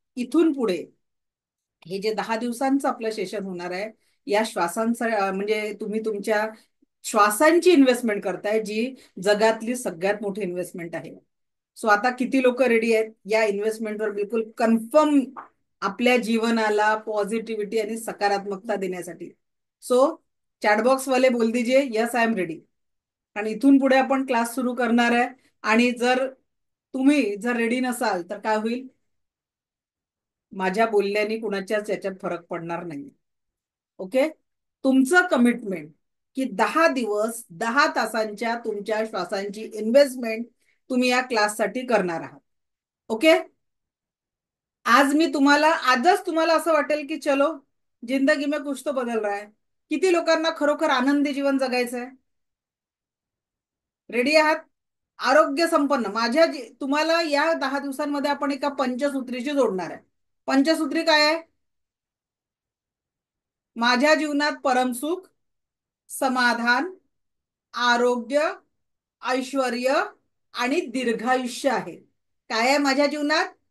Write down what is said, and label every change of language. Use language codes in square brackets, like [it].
[mr] इथून पुढे हे जे 10 दिवसांचं आपलं सेशन होणार आहे, या श्वासांचा म्हणजे तुम्ही तुमच्या श्वासांची इन्व्हेस्टमेंट करताय, जी जगातली सगळ्यात मोठी इन्व्हेस्टमेंट आहे. सो आता किती लोक रेडी आहेत या इन्व्हेस्टमेंटवर बिलकुल कन्फर्म आपल्या जीवनाला पॉझिटिव्हिटी आणि सकारात्मकता देण्यासाठी? [hi] सो चॅटबॉक्स वाले बोल दीजिए [en] Yes I am ready. [mr] आणि इथून पुढे आपण क्लास सुरू करणार आहे. आणि जर तुम्ही जर रेडी नसाल तर काय होईल? माझ्या बोलण्याने कुणाच्याच याच्यात फरक पडणार नाही. ओके. तुमचं कमिटमेंट की 10 दिवस 10 तासांच्या तुमच्या श्वासांची इन्व्हेस्टमेंट तुम्ही या क्लाससाठी करणार आहात. ओके. आज मी तुम्हाला आजच तुम्हाला असं वाटेल की [hi] चलो जिंदगी में कुछ तो बदल रहा है. [mr] किती लोकांना खरोखर आनंदी जीवन जगायचं आहे? रेडी आहात? आरोग्य संपन्न तुम्हाला या 10 दिवसांमध्ये आपण एका पंचसूत्रीशी जोडणार आहे. पंचसूत्री काय आहे? माझ्या जीवनात परमसुख, समाधान, आरोग्य, ऐश्वर आणि दीर्घायुष्य आहे. काय आहे माझ्या जीवनात?